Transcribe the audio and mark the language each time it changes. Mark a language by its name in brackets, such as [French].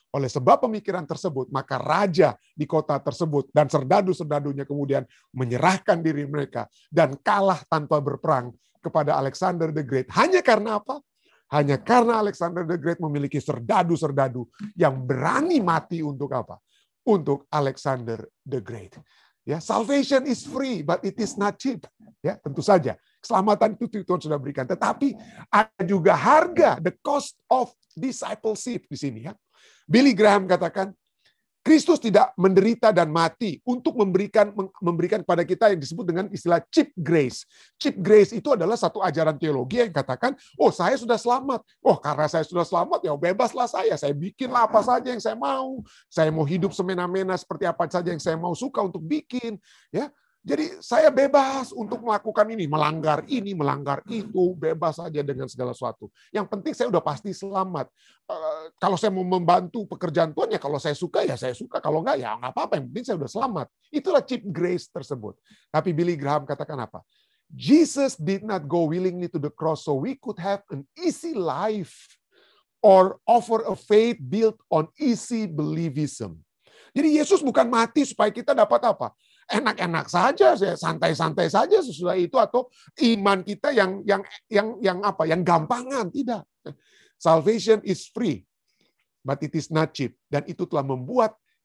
[Indonesian] Oleh sebab pemikiran tersebut, maka raja di kota tersebut dan serdadu-serdadunya kemudian menyerahkan diri mereka dan kalah tanpa berperang kepada Alexander the Great. Hanya karena apa? Hanya karena Alexander the Great memiliki serdadu-serdadu yang berani mati untuk apa? Untuk Alexander the Great. [English] Ya, salvation is free, but it is not cheap. [Indonesian] Ya, tentu saja keselamatan itu Tuhan sudah berikan, tetapi ada juga harga, [English] the cost of discipleship [Indonesian] di sini ya. Billy Graham katakan, Kristus tidak menderita dan mati untuk memberikan kepada kita yang disebut dengan istilah cheap grace. Cheap grace itu adalah satu ajaran teologi yang katakan, oh saya sudah selamat. Oh karena saya sudah selamat, ya bebaslah saya. Saya bikinlah apa saja yang saya mau. Saya mau hidup semena-mena seperti apa saja yang saya mau, suka untuk bikin. Ya, jadi saya bebas untuk melakukan ini, melanggar itu, bebas saja dengan segala sesuatu. Yang penting saya udah pasti selamat. Kalau saya mau membantu pekerjaan Tuhan, ya kalau saya suka, ya saya suka. Kalau enggak, ya enggak apa-apa. Yang penting saya udah selamat. Itulah cheap grace tersebut. Tapi Billy Graham katakan apa? [English] Jesus did not go willingly to the cross so we could have an easy life or offer a faith built on easy believism. [Indonesian] Jadi Yesus bukan mati supaya kita dapat apa? Enak-enak saja, santai-santai saja sesudah itu, atau iman kita yang gampangan. Tidak. [English] Salvation is free, but it is not cheap. [Indonesian] Dan itu telah membuat